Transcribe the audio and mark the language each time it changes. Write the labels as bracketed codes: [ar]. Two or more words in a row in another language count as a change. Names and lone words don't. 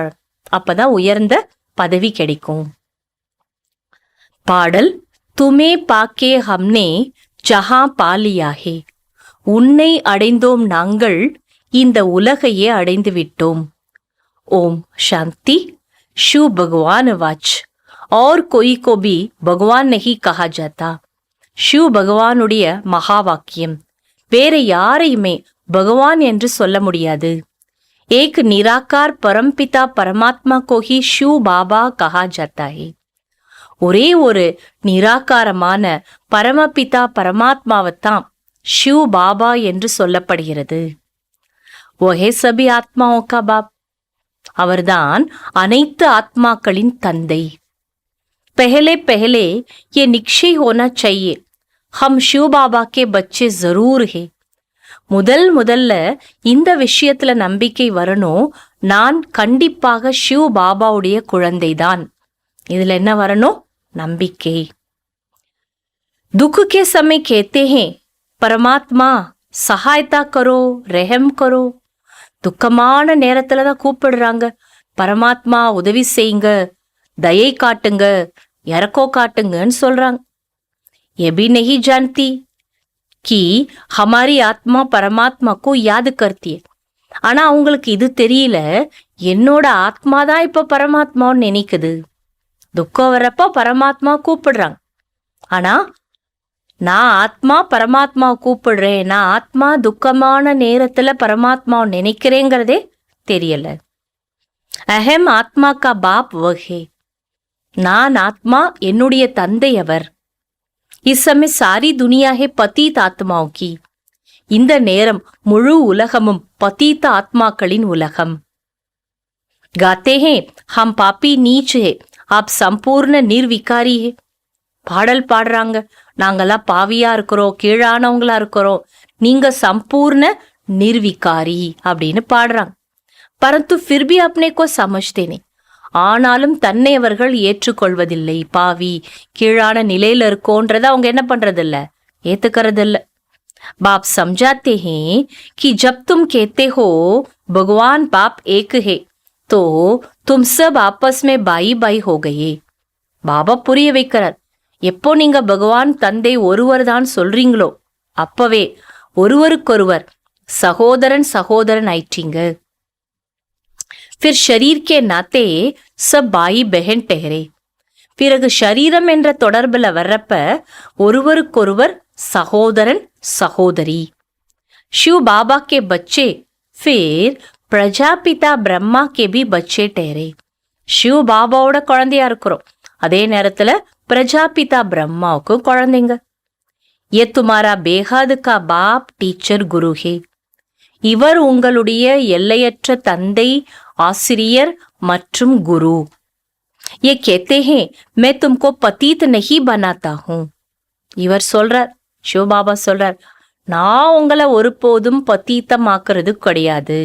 [ta] அப்பதான் உயர்ந்த பதவி கிடைக்கும். பாடல், [hi] तुम्हें पाके हमने जहाँ पा लिया है. [ta] உன்னை அடைந்தோம் நாங்கள், இந்த உலகையே அடைந்து விட்டோம். ஓம் சாந்தி. [hi] शिव भगवान वाच और कोई को भी भगवान नहीं कहा जाता. [ta] शिव பகவானுடைய மகா வாக்கியம். வேற யாரையுமே பகவான் என்று சொல்ல முடியாது. [hi] एक निराकार परमपिता परमात्मा को ही शिव बाबा कहा जाता है. [ta] ஒரே ஒரு நிராகாரமான பரமபிதா பரமாத்மாவைத்தான் ஷிவ் பாபா என்று சொல்லப்படுகிறது. [hi] वो है सभी आत्माओं का बाप. [ta] அவர்தான் அனைத்து ஆத்மாக்களின் தந்தை. [hi] पहले पहले ये निश्चय होना चाहिए, हम शिव बाबा के बच्चे जरूर है. [ta] முதல்ல இந்த விஷயத்துல நம்பிக்கை வரணும், நான் கண்டிப்பாக சிவ பாபாவுடைய குழந்தைதான். இதுல என்ன வரணும்? நம்பிக்கை. [hi] दुख के समय कहते हैं परमात्मा सहायता करो, रहम करो. [ta] துக்கமான நேரத்துல தான் கூப்பிடுறாங்க, பரமாத்மா உதவி செய்யுங்க, தயை காட்டுங்க, இறக்கோ காட்டுங்கன்னு சொல்றாங்க. [hi] ये भी नहीं जानती कि हमारी आत्मा परमात्मा को याद करती है. [ta] ஆனா அவங்களுக்கு இது தெரியல, என்னோட ஆத்மா தான் இப்ப பரமாத்மான்னு நினைக்குது. துக்கம் வரப்ப பரமாத்மா கூப்பிடுறாங்க, ஆனா நான் ஆத்மா பரமாத்மா கூப்பிடுறேன், நான் ஆத்மா துக்கமான நேரத்துல பரமாத்மா நினைக்கிறேங்கிறதே தெரியல. [hi] अहम् आत्मा का बाप वह है, [ta] நான் ஆத்மா, என்னுடைய தந்தை அவர். [hi] इस समय सारी दुनिया है पतित आत्माओं की. [ta] இந்த நேரம் முழு உலகமும் பதீத ஆத்மாக்களின் உலகம். [hi] गाते हैं हम पापी नीच है, आप संपूर्ण निर्विकारी है. [ta] பாடல் பாடுறாங்க, நாங்கெல்லாம் பாவியா இருக்கிறோம், கீழானவங்களா இருக்கிறோம், நீங்க சம்பூர்ண நிர்விகாரி அப்படின்னு பாடுறாங்க. [hi] பரந்து फिर भी अपने को समझते नहीं. [ta] ஆனாலும் தன்னை அவர்கள் ஏற்றுக்கொள்வதில்லை. பாவி, கீழான நிலையில இருக்கோன்றத அவங்க என்ன பண்றதில்ல, ஏத்துக்கறதில்ல. [hi] बाप समझाते हैं कि जब तुम कहते हो भगवान बाप एक है तो तुम सब आपस में बाई बाई हो गए. [ta] பாபா புரிய வைக்கிறார், எப்போ நீங்க பகவான் தந்தை ஒருவர் தான் சொல்றீங்களோ அப்பவே ஒருவருக்கொருவர் சகோதரன் சகோதரன் ஆயிட்டீங்க. [hi] फिर शरीर के नाते सब भाई बहन ठहरे. [ta] பிறகு ஷரீரம் என்ற தொடர்புல வர்றப்ப ஒருவருக்கொருவர் சகோதரன் சகோதரி. [hi] शिव बाबा के बच्चे फिर प्रजापिता ब्रह्मा के भी बच्चे ठहरे. [ta] शिव பாபாவோட குழந்தையா இருக்கிறோம், அதே நேரத்துல பிரஜாபிதா பிரம்மாவுக்கும் குழந்தைங்க. [hi] ये तुम्हारा बेहद का बाप टीचर गुरु है. [ta] இவர் உங்களுடைய எல்லையற்ற தந்தை, ஆசிரியர் மற்றும் குரு. [hi] ये कहते हैं मैं तुमको पतित नहीं बनाता हूं. [ta] இவர் சொல்றார், சிவபாபா சொல்றார், நான் உங்களை ஒருபோதும் பத்தீத்தமாக்குறது கிடையாது.